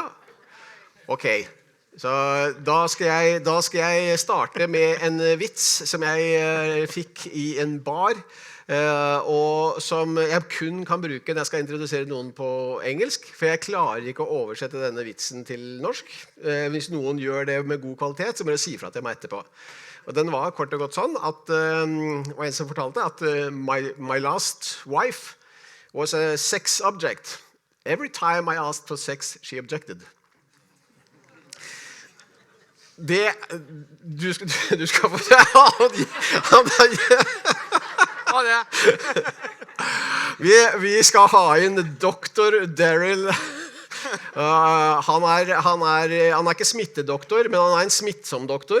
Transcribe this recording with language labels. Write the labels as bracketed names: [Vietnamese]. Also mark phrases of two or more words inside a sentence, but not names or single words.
[Norwegian] Ok, så da skal jeg starte med en vits som jeg fikk I en bar, og som jeg kun kan bruke når jeg skal introdusere noen på engelsk, for jeg klarer ikke å oversette denne vitsen til norsk. Hvis noen gjør det med god kvalitet, så må du si fra til meg etterpå. Og den var kort og godt sånn, at og en som fortalte at [English] my last wife was a sex object. Every time I asked for sex, she objected. [Norwegian] Det, du skal få vi skal ha inn doktor Daryl. Han ikke smittedoktor, men han en smittsom doktor.